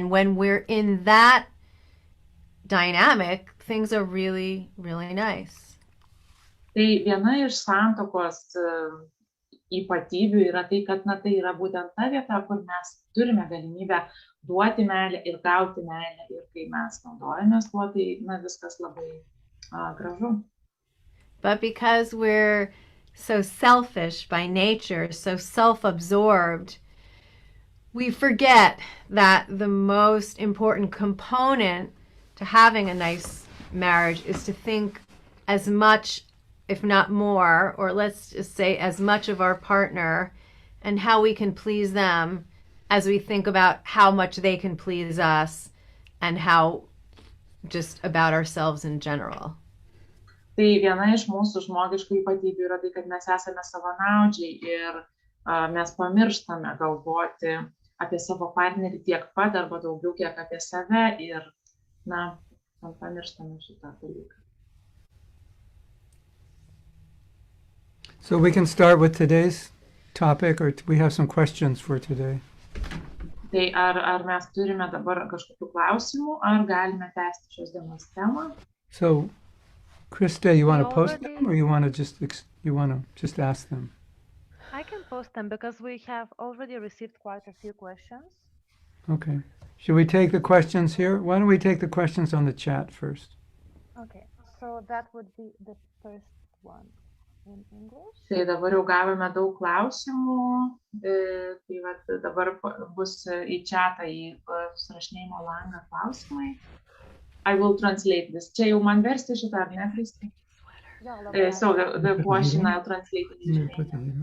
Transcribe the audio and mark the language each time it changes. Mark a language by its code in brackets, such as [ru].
[en] And when we're in that dynamic, things are really, really nice. [lt] Tai viena iš santuokos ypatybių yra tai, kad tai yra būtent ta vieta, kur mes turime galimybę duoti meilę ir gauti meilę. Ir kai mes naudojamės tuo, tai viskas labai gražu. [en] But because we're so selfish by nature, so self-absorbed, we forget that the most important component to having a nice marriage is to think as much, if not more, or let's just say as much of our partner and how we can please them as we think about how much they can please us and how just about ourselves in general. [lt] Tai viena iš mūsų žmogiškų ypatybių yra tai, kad mes esame savanaudžiai ir mes pamirštame galvoti apie savo partnerį tiek pat arba daugiau kiek apie save ir pamirštame šitą dalyką. [en] So we can start with today's topic, or we have some questions for today. [lt] Tai ar mes turime dabar kažkokių klausimų, ar galime tęsti šios dienos temą? [en] So, Krista, you want to post them, or you want to just ask them? I can post them because we have already received quite a few questions. Okay. Should we take the questions here? Why don't we take the questions on the chat first? Okay, so that would be the first one in English. [lt] Tai dabar jau gavome daug klausimų, tai vat dabar bus į chatą, į susirašinėjimo langą klausimai. [en] I will translate this. [lt] Čia jau man versti šitą, ar ne, Kristi? [en] So the question I'll translate in English.